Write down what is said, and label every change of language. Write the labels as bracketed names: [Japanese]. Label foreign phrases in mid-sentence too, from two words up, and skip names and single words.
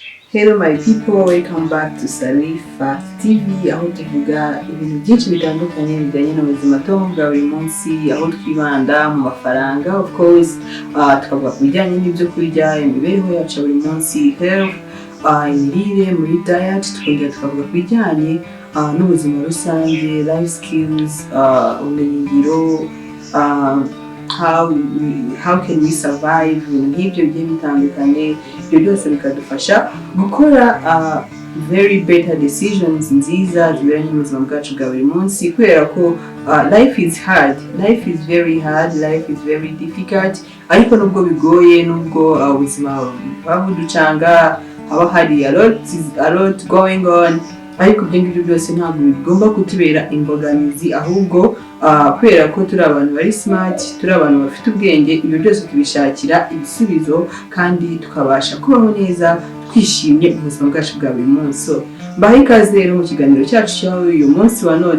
[English] Hello my people, welcome back to Sarifa TV, [Kinyarwanda] aho tuvuga ibintu byinshi bitandukanye bijyanye n'ubuzima bwa buri munsi, aho twibanda mu mafaranga [English] of course, [Kinyarwanda] tukavuga ku bijyanye n'ibyo kurya, imibereho yacu buri munsi, health, imirire muri diet, tukavuga ku bijyanye n'ubuzima rusange, [English] life skills, ubumenyingiro, how can we survive, [Kinyarwanda] nk'ibyo bigiye bitandukanye. Ibyo byose bikadufasha gukora [English] very better decisions [Kinyarwanda] nziza ziberanye n'ubuzima bwacu bwa buri munsi, kubera ko [English] life is hard, life is very hard, life is very difficult, [Kinyarwanda] ariko nubwo bigoye, nubwo ubuzima buducanga, haba hari [English] a lot going on, [Kinyarwanda] ariko ibyo ngibyo byose ntabwo bigomba kutubera imbogamizi, ahubwo kubera ko turi abantu bari smart, turi abantu bafite ubwenge, ibyo byose tubishakira ibisubizo kandi tukabasha kubaho neza twishimye ubuzima bwacu bwa buri munsi. Mbahe ikaze rero mu kiganiro cyacu cy'uyu munsi wa none.